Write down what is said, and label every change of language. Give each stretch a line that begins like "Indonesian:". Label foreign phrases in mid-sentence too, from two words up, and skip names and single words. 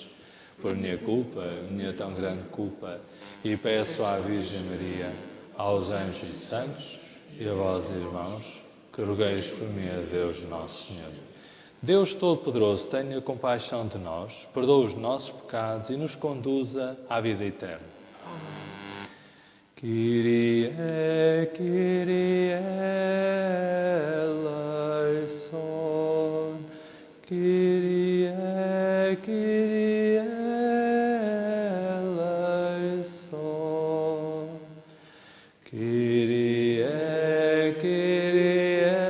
Portuguese: Por minha culpa, minha tão grande culpa, e peço à Virgem Maria, aos anjos e santos, e a vós, irmãos, que rogueis por mim a Deus Nosso Senhor. Deus Todo-Poderoso, tenha compaixão de nós, perdoa os nossos pecados e nos conduza à vida eterna.
Greek: Kyrie, Kyrie eleison, Kyrie, Kyrie eleison, Kyrie, Kyrie